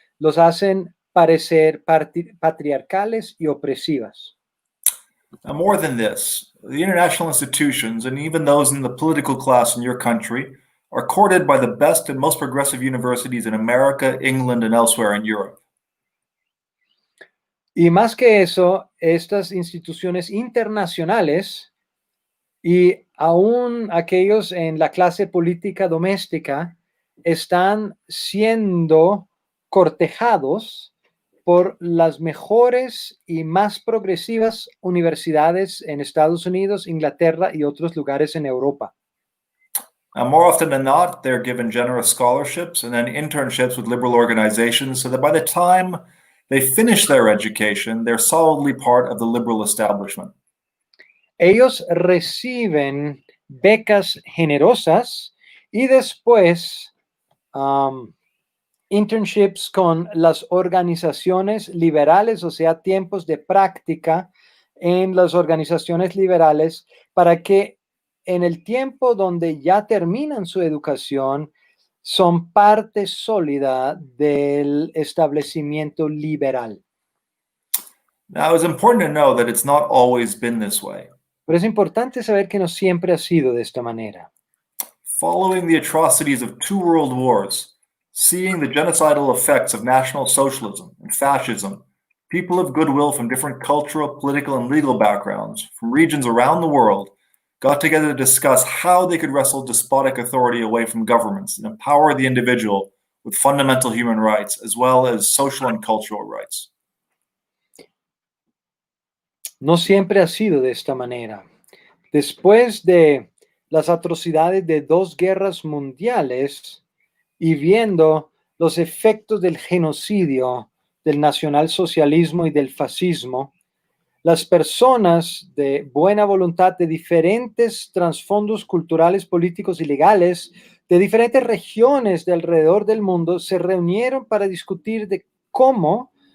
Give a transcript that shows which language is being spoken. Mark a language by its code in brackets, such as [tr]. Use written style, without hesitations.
[es] Los hacen parecer patriarcales y opresivas. [en] Now, more than this, the international institutions and even those in the political class in your country are courted by the best and most progressive universities in America, England, and elsewhere in Europe. [es] Y más que eso, estas instituciones internacionales y aún aquellos en la clase política doméstica están siendo cortejados por las mejores y más progresivas universidades en Estados Unidos, Inglaterra y otros lugares en Europa. [en] Now, more often than not, they're given generous scholarships and then internships with liberal organizations so that by the time they finish their education, they're solidly part of the liberal establishment. [es] Ellos reciben becas generosas y después internships con las organizaciones liberales, o sea, tiempos de práctica en las organizaciones liberales para que en el tiempo donde ya terminan su educación son parte sólida del establecimiento liberal. [en] Now, it's important to know that it's not always been this way. [es] Pero es importante saber que no siempre ha sido de esta manera. [en] Following the atrocities of 2 world wars, seeing the genocidal effects of National Socialism and fascism, people of goodwill from different cultural, political, and legal backgrounds from regions around the world got together to discuss how they could wrestle despotic authority away from governments and empower the individual with fundamental human rights, as well as social and cultural rights. [es] No siempre ha sido de esta manera. Después de las atrocidades de 2 guerras mundiales y viendo los efectos del genocidio, del nacionalsocialismo y del fascismo, las personas de buena voluntad de diferentes trasfondos culturales, políticos y legales de diferentes regiones de alrededor del mundo se reunieron para discutir de cómo